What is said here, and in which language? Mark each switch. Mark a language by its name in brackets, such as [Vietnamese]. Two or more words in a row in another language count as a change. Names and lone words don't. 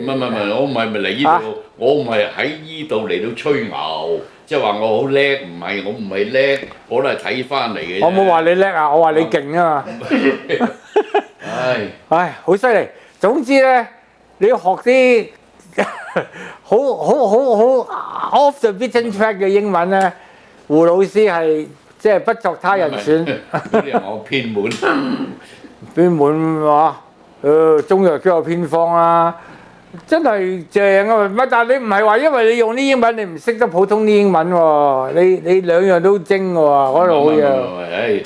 [Cantonese] 唔係，我唔係嚟呢度，我唔係喺呢度嚟到吹牛，即係話我好叻，我唔係叻，我都係睇翻嚟嘅啫。我冇話你叻啊，我話你勁啊嘛。唉，好犀利。總之咧，你要學啲好 [English] off the beaten track [Cantonese] 嘅英文咧，胡老師係即係不作他人選。嗰啲人我偏門，偏門話。中藥都有偏方啦，真係正啊！乜但係你唔係話因為你用啲英文你唔識得普通啲英文喎，你兩樣都精喎，嗰度好嘢。